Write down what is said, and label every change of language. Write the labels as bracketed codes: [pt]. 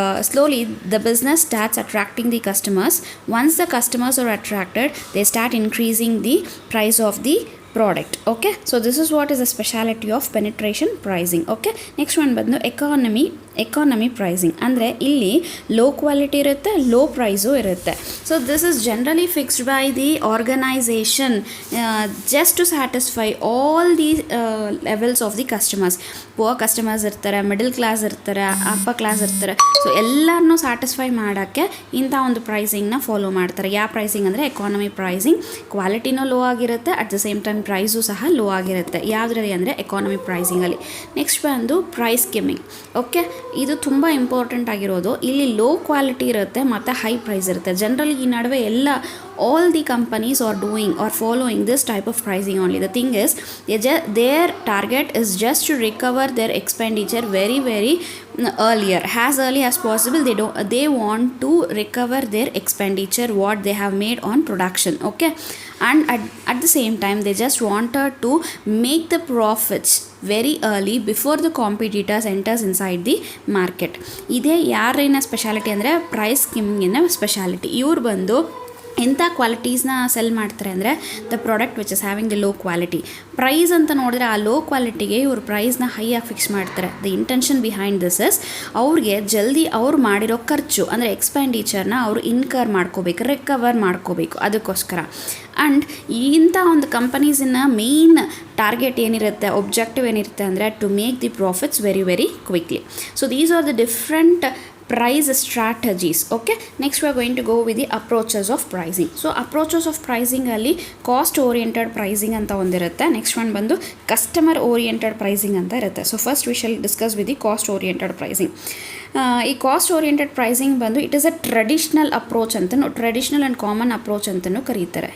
[en] Slowly the business starts attracting the customers. Once the customers are attracted, they start increasing the price of the product. Okay, so this is what is the speciality of penetration pricing. Okay, next one [kn] ಬಂದು economy pricing ಅಂದರೆ ಇಲ್ಲಿ low quality ಇರುತ್ತೆ, low price ಇರುತ್ತೆ. [en] So this is generally fixed by the organisation just to satisfy all the levels of the customers. [kn] Poor customers ಇರ್ತಾರೆ, middle class ಇರ್ತಾರೆ, upper class ಇರ್ತಾರೆ. So ಎಲ್ಲರನ್ನೂ satisfy ಮಾಡೋಕ್ಕೆ ಇಂಥ ಒಂದು ಪ್ರೈಸಿಂಗ್ನ ಫಾಲೋ ಮಾಡ್ತಾರೆ. ಯಾವ ಪ್ರೈಸಿಂಗ್ ಅಂದರೆ ಎಕಾನಮಿ ಪ್ರೈಸಿಂಗ್. ಕ್ವಾಲಿಟಿನೂ ಲೋ ಆಗಿರುತ್ತೆ, [en] at the same time [kn] price ಸಹ ಲೋ ಆಗಿರುತ್ತೆ. ಯಾವುದ್ರಲ್ಲಿ ಅಂದರೆ ಎಕಾನಮಿ ಪ್ರೈಸಿಂಗಲ್ಲಿ. ನೆಕ್ಸ್ಟ್ ಬಂದು ಪ್ರೈಸ್ ಸ್ಕಿಮ್ಮಿಂಗ್. ಓಕೆ, ಇದು ತುಂಬ ಇಂಪಾರ್ಟೆಂಟ್ ಆಗಿರೋದು. ಇಲ್ಲಿ ಲೋ ಕ್ವಾಲಿಟಿ ಇರುತ್ತೆ ಮತ್ತು ಹೈ ಪ್ರೈಸ್ ಇರುತ್ತೆ. [en] generally [kn] ಈ ನಡುವೆ [en] all the companies are doing or following this type of pricing only. The thing is their target is just to recover their expenditure very as early as possible. They want to recover their expenditure what they have made on production. Okay, and at the same time they just wanted to make the profits very early before the competitors enters inside the market. [kn] ಇದೇ ಯಾರೇನ speciality ಅಂದರೆ price ಸ್ಕಿಮ್ಮಿಂಗಿನ speciality. ಇವ್ರು ಬಂದು ಎಂಥ ಕ್ವಾಲಿಟೀಸ್ನ cell ಮಾಡ್ತಾರೆ ಅಂದರೆ [en] The product which is having the low quality. [kn] Price ಅಂತ ನೋಡಿದ್ರೆ ಆ ಲೋ ಕ್ವಾಲಿಟಿಗೆ ಇವರು ಪ್ರೈಸ್ನ ಹೈಯಾಗಿ ಫಿಕ್ಸ್ ಮಾಡ್ತಾರೆ. [en] the intention behind this is [kn] ಅವ್ರಿಗೆ ಜಲ್ದಿ ಅವ್ರು ಮಾಡಿರೋ ಖರ್ಚು ಅಂದರೆ ಎಕ್ಸ್ಪೆಂಡಿಚರ್ನ ಅವರು ರಿಕವರ್ ಮಾಡ್ಕೋಬೇಕು. ಅದಕ್ಕೋಸ್ಕರ ಆ್ಯಂಡ್ ಇಂಥ ಒಂದು ಕಂಪನೀಸಿನ ಮೇಯ್ನ್ ಟಾರ್ಗೆಟ್ ಏನಿರುತ್ತೆ, ಒಬ್ಜೆಕ್ಟಿವ್ ಏನಿರುತ್ತೆ ಅಂದರೆ [en] To make the profits very quickly. So these are the different price strategies. Okay, next we are going to go with the approaches of pricing. So approaches of pricing [kn] ಅಲ್ಲಿ cost oriented pricing ಅಂತ ಒಂದಿರುತ್ತೆ. [en] next one ಬಂದು customer oriented pricing [kn] ಅಂತ ಇರುತ್ತೆ. [en] So first we shall discuss with the cost oriented pricing. [kn] ಈ cost oriented pricing ಬಂದು [en] it is a traditional approach [kn] ಅಂತಲೂ, traditional and common approach ಅಂತಲೂ ಕರೀತಾರೆ.